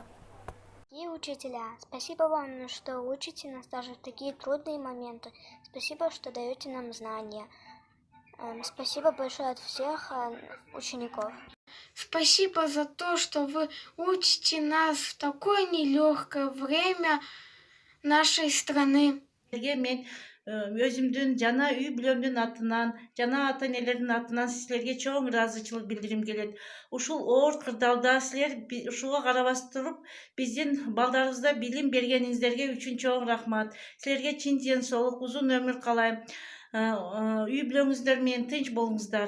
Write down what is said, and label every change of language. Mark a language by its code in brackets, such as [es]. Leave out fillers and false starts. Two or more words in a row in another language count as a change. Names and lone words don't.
[ru] Дорогие учителя, спасибо вам, что учите нас даже в такие трудные моменты. Спасибо, что даете нам знания. Спасибо большое от всех учеников. Спасибо за то, что вы учите нас в такое нелегкое время нашей страны. [ky] Мен өзүмдүн жана үй бүлөмдүн атынан, жана ата энелердин атынан силерге чоң ыраазычылык билдирим келет. Ушул оор кырдаалда силер ушуга карабастан туруп, биздин балдарыбызда билим бергениңиздерге үчүн чоң рахмат. Силерге чын ден соолук, узун өмүр каалайм. Үй бүлөңүздөр менен тынч болуңуздар.